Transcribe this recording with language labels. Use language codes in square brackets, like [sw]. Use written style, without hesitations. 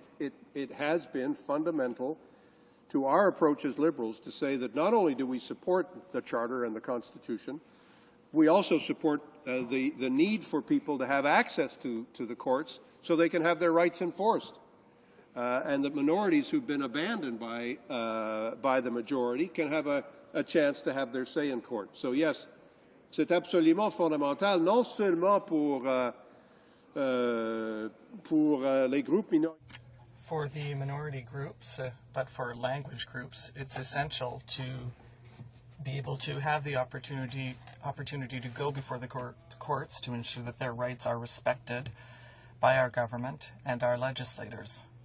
[en] It has been fundamental to our approach as Liberals to say that not only do we support the Charter and the Constitution, we also support the need for people to have access to the courts so they can have their rights enforced. And that minorities who've been abandoned by the majority can have a chance to have their say in court. So yes, [fr] c'est absolument fondamental, non seulement pour les groupes minoritaires. [en] For the minority groups, but for language groups, it's essential to be able to have the opportunity to go before the courts to ensure that their rights are respected by our government and our legislators.